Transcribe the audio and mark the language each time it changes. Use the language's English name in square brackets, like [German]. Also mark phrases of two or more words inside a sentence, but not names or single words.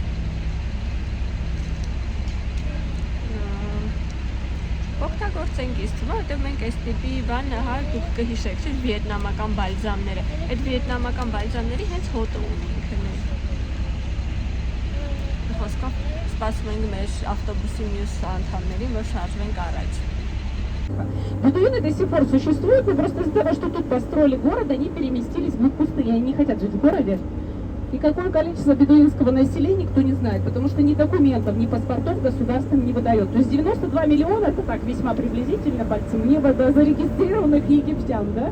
[Armenian] Օգտագործենք ինձ թվում է, որտեղ մենք այս տիպի բան, դուք կհիշեք, չէ՞, վիետնամական բալզամները, այդ վիետնամական բալզամների հենց հոտը ունի ինքն է։ Խոսքով սպասում ենք մեր ավտոբուսի մյուս անդամներին, որ շարժվենք առաջ։ [Russian] Бедуины до сих пор существуют, но просто из-за того, что тут построили город, они переместились в пустыни, они не хотят жить в городе. И какое количество бедуинского населения, никто не знает, потому что ни документов, ни паспортов государство не выдает. То есть 92 миллиона, это так весьма приблизительно, пальцем неба, да, зарегистрированных египтян, да?